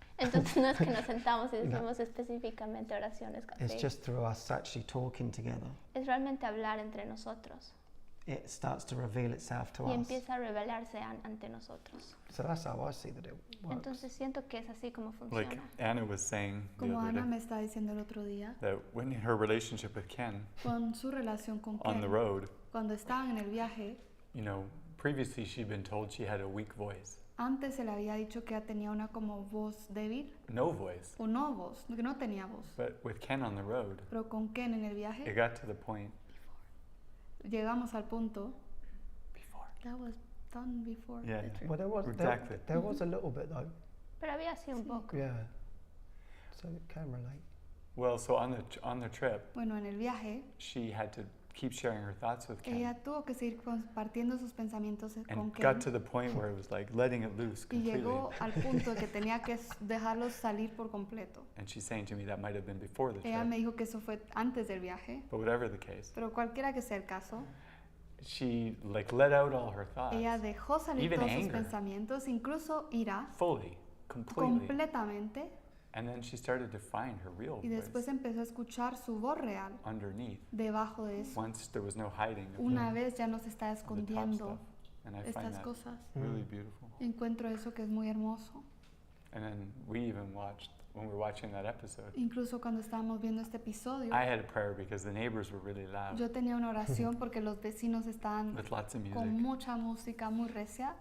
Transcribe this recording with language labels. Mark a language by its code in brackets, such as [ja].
[es] Entonces no es que nos sentamos y decimos específicamente oraciones así. [en] It's just through us actually talking together. [es] Es realmente hablar entre nosotros. [en] It starts to reveal itself to us. [es] Y empieza a revelarse ante nosotros. [en] So that's how I see that it works. [es] Entonces siento que es así como funciona. [en] Like Anna was saying [es] como Ana me está diciendo el otro día. [en] That when her relationship with Ken. [es] Con su relación con Ken. [en] On the road. [es] Cuando estaban en el viaje. [en] You know, previously she'd been told she had a weak voice. [es] Antes se le había dicho que ella tenía una como voz débil. [en] No voice. [es] O no voz, que no tenía voz. [en] But with Ken on the road. [es] Pero con Ken en el viaje. [en] It got to the point. [es] Llegamos al punto. [en] Before. That was done before. Yeah. Well, there was a little bit though. [es] Pero había así un poco. [en] Yeah. So it can relate. Well, so on the trip. [es] Bueno, en el viaje. [en] She had to keep sharing her thoughts with Ken. [es] Ella tuvo que seguir compartiendo sus pensamientos con Ken. [en] Got to the point where it was like letting it loose completely. [es] Y llegó al punto de que tenía que dejarlos salir por completo. [en] And she's saying to me that might have been before the trip. [es] Ella me dijo que eso fue antes del viaje. [en] But whatever the case. [es] Pero cualquiera que sea el caso. [en] She let out all her thoughts. [es] Ella dejó salir todos sus pensamientos, incluso ira. [en] Fully, completely. [es] Completamente. [en] And then she started to find her real voice. [es] Y después empezó a escuchar su voz real. [en] Underneath. [es] Debajo de eso. [en] Once there was no hiding. [es] Una vez ya no se está escondiendo estas cosas. [en] Really beautiful. [es] Encuentro eso que es muy hermoso. [en] And then we even watched when we were watching that episode. [es] Incluso cuando estábamos viendo este episodio. [en] I had a prayer because the neighbors were really loud. [es] Yo tenía una oración porque los vecinos estaban [en] with lots of music. [es] Con mucha música muy recia.